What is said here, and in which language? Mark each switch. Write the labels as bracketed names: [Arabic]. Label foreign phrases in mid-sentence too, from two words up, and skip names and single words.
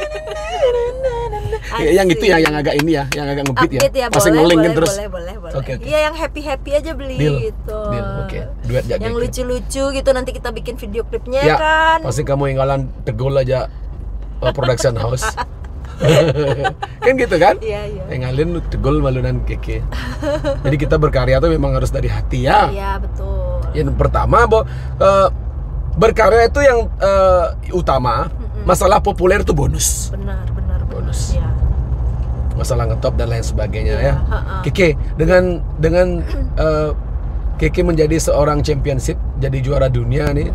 [Indonesian] Yang itu yang agak ini ya, yang agak ngebeat ya. Masih ngelingin terus. Boleh. Okay. Iya, yang happy aja beli gitu. Oke. Duet aja. Yang lucu-lucu gitu nanti kita bikin video klipnya ya, kan. Pasti kamu inggalan Tegol aja production house. Kan gitu kan? Iya. Inggalin Tegol malunan Keke. Jadi kita berkarya tuh memang harus dari hati ya. Iya, betul. Yang pertama, berkarya itu yang utama. Masalah populer itu bonus. Benar. Bonus. Ya. Masalah ngetop dan lain sebagainya ya. Keke dengan Keke menjadi seorang championship, jadi juara dunia nih.